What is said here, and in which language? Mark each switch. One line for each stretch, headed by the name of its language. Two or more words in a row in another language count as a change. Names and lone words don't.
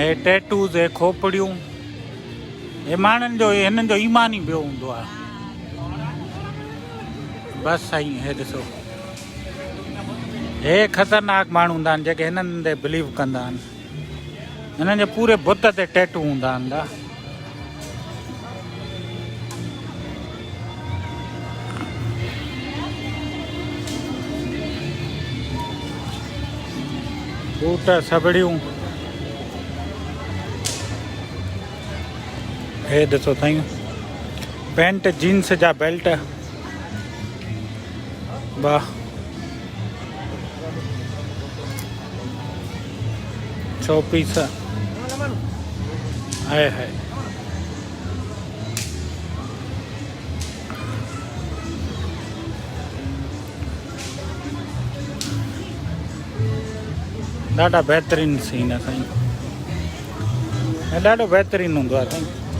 Sindhi: हे टैटूज़, हे खोपड़ियूं, हे माण्हुनि जो, हिननि जो ईमान ई ॿियो हूंदो आहे। बसि साईं हे ॾिसो, हे ख़तरनाक माण्हू हूंदा आहिनि जेके हिननि ते बिलीव कंदा आहिनि। हिननि जे पूरे बुत ते टैटू हूंदा आहिनि। बूट, सॿड़ियूं, हे ॾिसो साईं, पैंट जीन्स जा बेल्ट, वाह।
English: show piece है।
Sindhi: ॾाढा बहितरीनु सीन आहे साईं, ऐं ॾाढो बहितरीनु हूंदो आहे साईं।